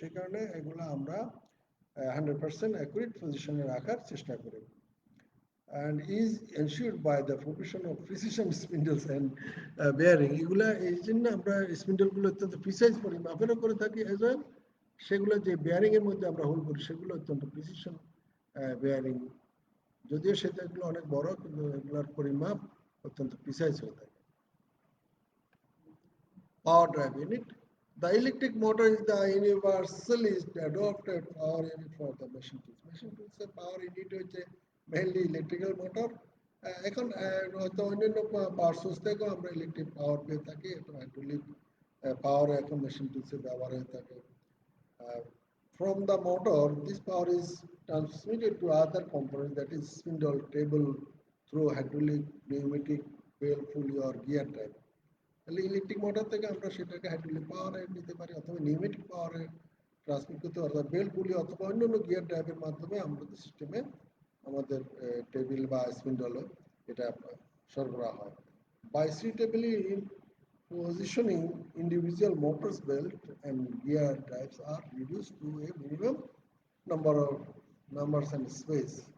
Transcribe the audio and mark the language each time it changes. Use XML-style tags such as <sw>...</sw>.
<bn>সেই কারণে এগুলো আমরা 100% অ্যাকুরেট পজিশনে রাখার চেষ্টা করি</bn> <en>and is ensured by the provision of precision spindles and bearing।</en> <bn>এগুলা এই জন্য আমরা স্পিন্ডলগুলো অত্যন্ত প্রিসাইজ করি মাপেরও করে থাকি এজ ওয়েল সেগুলো যে বেয়ারিং এর মধ্যে আমরা হোল করি সেগুলো অত্যন্ত প্রিসিশন বেয়ারিং, যদিও সেগুলো অনেক বড় কিন্তু এগুলোর পরিমাপ অত্যন্ত প্রিসাইজ হয়ে থাকে।</bn> <en>Power drive unit. The electric motor is the universally adopted power unit for the machine tools. Machine tools এর power unit হচ্ছে mainly electrical motor।</en> <bn>এখন হয়তো অন্যান্য পাওয়ার সোর্স থেকেও আমরা ইলেকট্রিক পাওয়ার পেয়ে থাকি, এটা হাইড্রোলিক পাওয়ার এখন মেশিন টুলসে ব্যবহার হয়ে থাকে।</bn> <en>Uh, from the motor, this power is transmitted to other components, that is spindle, table, through hydraulic, pneumatic, bell pulley or gear drive।</en> <bn>তাহলে ইলেকট্রিক মোটর থেকে আমরা সেটাকে হাইড্রোলিক পাওয়ারে নিতে পারি অথবা নিউমেটিক পাওয়ারে ট্রান্সমিট করতে পারি অথবা বেল পুলি অথবা অন্যান্য গিয়ার ড্রাইভের মাধ্যমে আমাদের সিস্টেমে আমাদের টেবিল বা স্পিন্ডলে এটা সরবরাহ হয়।</bn> <en>By suitably positioning individual motors belt and gear drives are reduced to a minimum number of numbers and space।</en>